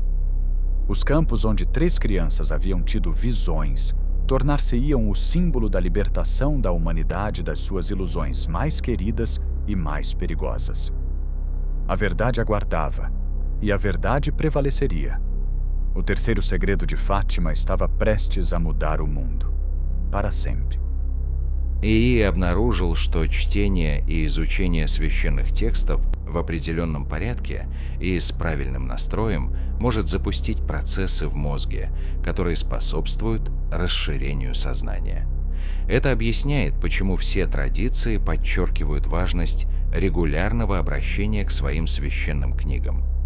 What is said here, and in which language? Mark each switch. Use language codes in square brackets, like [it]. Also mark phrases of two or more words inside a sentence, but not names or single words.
[pt] Os campos onde 3 crianças haviam tido visões tornar-se-iam o símbolo da libertação da humanidade das suas ilusões mais queridas e mais perigosas. A verdade aguardava, e a verdade prevaleceria. O terceiro segredo de Fátima estava prestes a mudar o mundo. Para sempre. [ru] ИИ обнаружил, что чтение и изучение священных текстов в определенном порядке и с правильным настроем может запустить процессы в мозге, которые способствуют расширению сознания. Это объясняет, почему все традиции подчеркивают важность регулярного обращения к своим священным книгам.